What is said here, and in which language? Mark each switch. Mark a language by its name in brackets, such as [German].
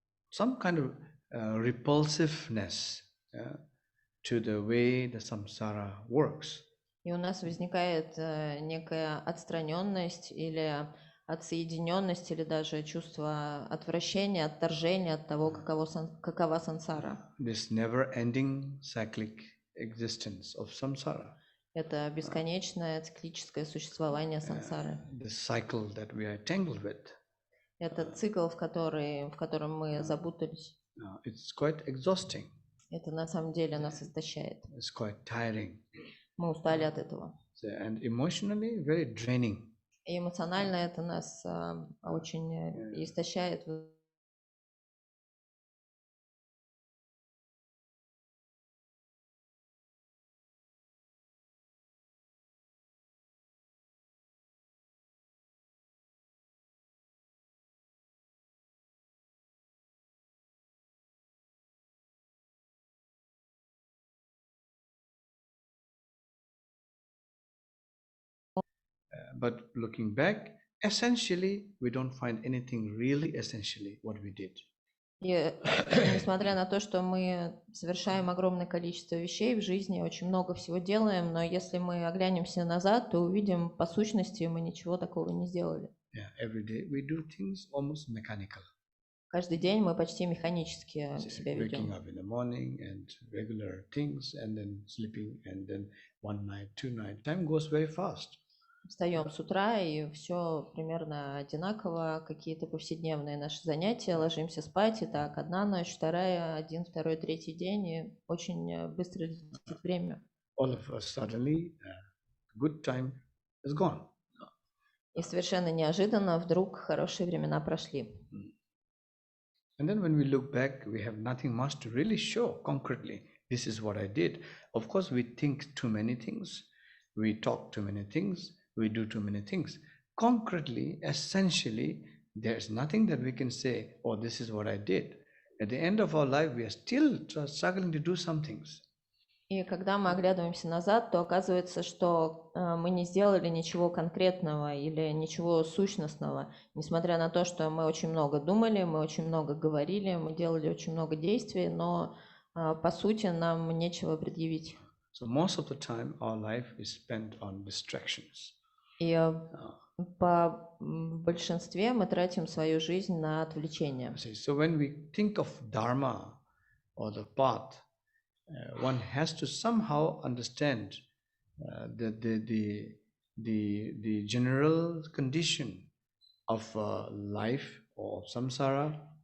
[English] Some kind of repulsiveness to the way the samsara works. [Russian] И у нас возникает некая отстраненность или отсоединенность, или даже чувство отвращения, отторжения от того, какова сансара. [English] This never-ending cyclic existence of samsara. [Russian] Это бесконечное циклическое существование сансары. [English] The cycle that we are tangled with. [Russian] Это цикл, в котором мы запутались. [English] It's quite exhausting. [Russian] Это на самом деле нас истощает. [English] It's quite tiring. [Russian] Мы устали от этого. [English] And emotionally very draining. [Russian] И эмоционально это нас очень истощает. [English] But looking back, essentially, we don't find anything really essentially what we did. [Russian] И несмотря на то, что мы совершаем огромное количество вещей в жизни, очень много всего делаем, но если мы оглянемся назад, то увидим, по сущности, мы ничего такого не сделали. [English] Yeah, every day we do things almost mechanical. [Russian] Каждый день мы почти механически себя [English] Waking [Russian] ведем. [English] up in the morning and regular things, and then sleeping, and then one night, two nights. Time goes very fast. [Russian] Встаем с утра, и все примерно одинаково, какие-то повседневные наши занятия, ложимся спать, и так, одна ночь, вторая, один, второй, третий день, и очень быстро летит время. [English] All of us suddenly, good time is gone. [Russian] И совершенно неожиданно вдруг хорошие времена прошли. [English] And then when we look back, we have nothing much to really show concretely. This is what I did. Of course, we think too many things, we talk too many things, we do too many things. Concretely, essentially, there's nothing that we can say, oh, this is what I did. At the end of our life, we are still struggling to do some things. [Russian] И когда мы оглядываемся назад, то оказывается, что мы не сделали ничего конкретного или ничего сущностного, несмотря на то, что мы очень много думали, мы очень много говорили, мы делали очень много действий, но по сути нам нечего предъявить. [English] So most of the time, our life is spent on distractions. [Russian] И в большинстве мы тратим свою жизнь на отвлечения. [English] So when we think of dharma or the path, one has to somehow understand the general condition of life or samsara.